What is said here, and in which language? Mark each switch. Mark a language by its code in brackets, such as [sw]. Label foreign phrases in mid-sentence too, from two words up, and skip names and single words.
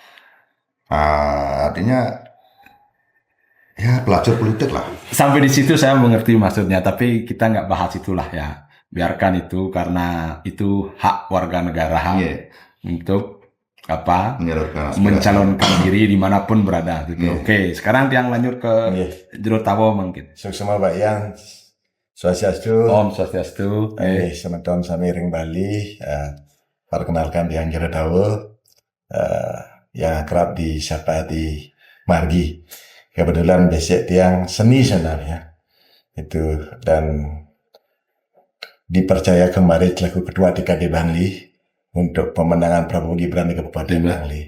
[id] Artinya ya pelacur politik lah. Sampai di situ saya mengerti maksudnya, tapi kita nggak bahas itulah ya. Biarkan itu karena itu hak warga negara untuk mencalonkan diri dimanapun berada. Gitu. Oke, sekarang yang lanjut ke Jero Tawo mungkin. [ban] Suksema Pak Yan, Swastiastu. Om Swastiastu. Semeton samiring Bali. [id] Perkenalkan yang Jero Tawo, yang kerap disapa di Margi. Kebetulan basic tiang seni sebenarnya itu, dan dipercaya kemarin selaku ketua DKD Bangli untuk pemenangan Prabowo Gibran di Kabupaten Bangli.